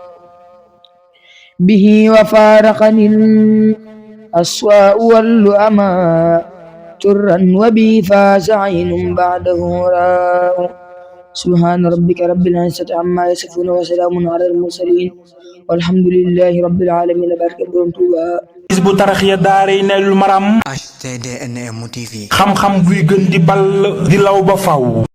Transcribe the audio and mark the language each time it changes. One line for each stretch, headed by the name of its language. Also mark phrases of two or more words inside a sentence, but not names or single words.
Arabic: به وفارقني الأسواء واللؤماء ترا وبي فاز عين بعده راء سبحان ربك رب العزة عما يصفون وسلام على المرسلين والحمد لله رب العالمين بارك الله
Wolof: Hizbut Tarqiyyah daaray Naylul Maram HTDNM TV xam-xam buy gën di ball di law ba faw